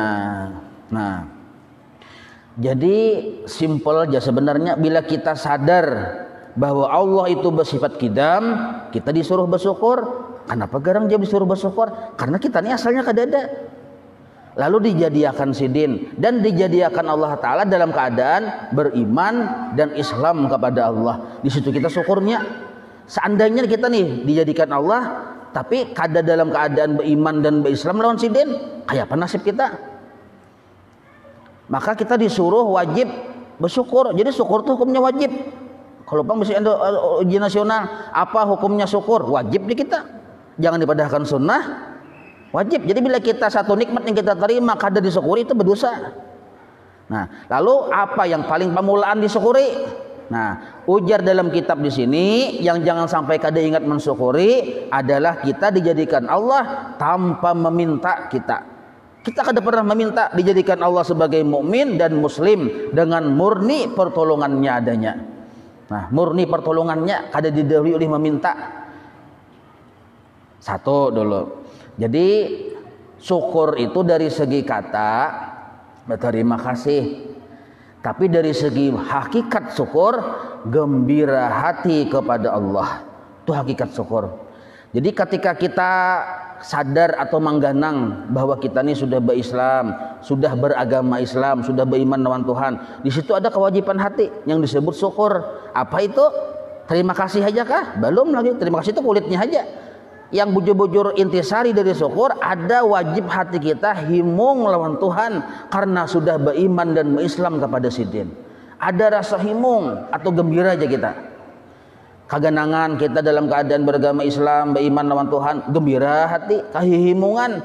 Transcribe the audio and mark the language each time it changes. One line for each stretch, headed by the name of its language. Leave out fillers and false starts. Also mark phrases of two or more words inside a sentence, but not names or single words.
Indonesian: Nah, jadi simpel aja sebenarnya, bila kita sadar bahwa Allah itu bersifat kidam, kita disuruh bersyukur. Kenapa garang dia disuruh bersyukur? Karena kita ini asalnya kadada. Lalu dijadikan Sidin dan dijadikan Allah Ta'ala dalam keadaan beriman dan Islam kepada Allah. Di situ kita syukurnya. Seandainya kita nih dijadikan Allah, tapi kada dalam keadaan beriman dan berislam lawan Sidin, kayak apa nasib kita? Maka kita disuruh wajib bersyukur. Jadi syukur itu hukumnya wajib. Kalau bang bisa ujian nasional, apa hukumnya syukur? Wajib di kita. Jangan dipadahkan sunnah. Wajib. Jadi bila kita satu nikmat yang kita terima kada disyukuri, itu berdosa. Nah, lalu apa yang paling pemulaan disyukuri? Nah, ujar dalam kitab di sini yang jangan sampai kada ingat mensyukuri adalah kita dijadikan Allah tanpa meminta kita. Kita kada pernah meminta, dijadikan Allah sebagai mukmin dan muslim dengan murni pertolongannya adanya. Nah, murni pertolongannya kada didahului oleh meminta. Satu dulu. Jadi syukur itu dari segi kata berterima kasih, tapi dari segi hakikat syukur gembira hati kepada Allah. Itu hakikat syukur. Jadi ketika kita sadar atau mengganang bahwa kita ini sudah berislam, sudah beragama Islam, sudah beriman dengan Tuhan, di situ ada kewajiban hati yang disebut syukur. Apa itu? Terima kasih aja kah? Belum lagi. Terima kasih itu kulitnya aja. Yang bujur-bujur intisari dari syukur, ada wajib hati kita himung lawan Tuhan karena sudah beriman dan berislam kepada Sidin. Ada rasa himung atau gembira aja kita. Kaganangan kita dalam keadaan beragama Islam, beriman lawan Tuhan, gembira hati, kahihimungan.